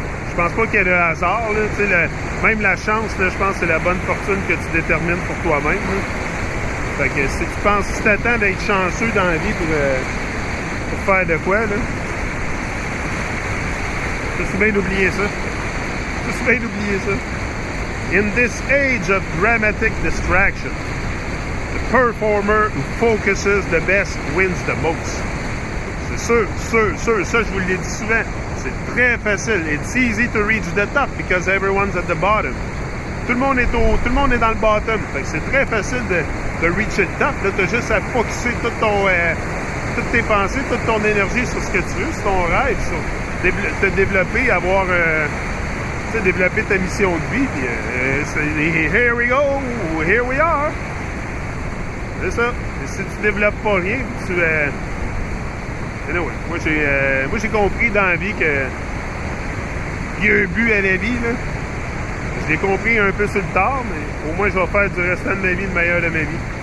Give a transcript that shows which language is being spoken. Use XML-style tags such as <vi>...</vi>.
<fr>Je pense pas qu'il y ait de hasard. Là. Même la chance, là, je pense que c'est la bonne fortune que tu détermines pour toi-même. Fait que si tu t'attends d'être chanceux dans la vie pour faire de quoi, là, c'est bien d'oublier ça. C'est bien d'oublier ça.</fr> <en>In this age of dramatic distraction, the performer who focuses the best wins the most.</en> <fr>C'est sûr, ça je vous l'ai dit souvent. C'est très facile.</fr> <en>It's easy to reach the top because everyone's at the bottom.</en> <fr>Tout le monde est dans le bottom. Fait que c'est très facile de reach le top. Là, t'as juste à focusser toutes tes pensées, toute ton énergie sur ce que tu veux, sur ton rêve, sur te développer, développer ta mission de vie.</fr> <en>Puis, here we go, here we are.</en> <fr>C'est ça. Et si tu développes pas rien, anyway, moi j'ai compris dans la vie qu'il y a un but à la vie. Là. Je l'ai compris un peu sur le tard, mais au moins je vais faire du restant de ma vie le meilleur de ma vie.</fr>